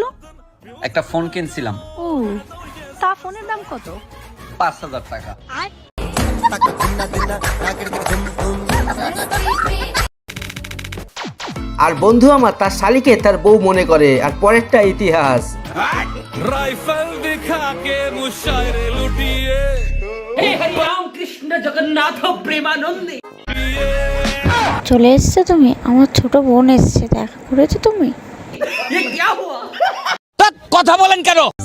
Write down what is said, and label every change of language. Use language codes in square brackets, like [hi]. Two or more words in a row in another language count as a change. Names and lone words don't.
[bn] একটা ফোন কিনছিলাম। ও, তা ফোনের দাম কত? 5,000 টাকা। আর বন্ধু আমার তার শালিকে তার বউ মনে করে। আর পরেরটা ইতিহাস। [hi] राइफल दिखा के मुशायरे लुटिए। हे हरि राम कृष्ण जगन्नाथ प्रेमानंद। [bn] চলে এসেছো তুমি? আমার ছোট বোন এসেছে, দেখা করেছো তুমি? [hi] ये क्या हुआ? [bn] কথা বলেন কেন?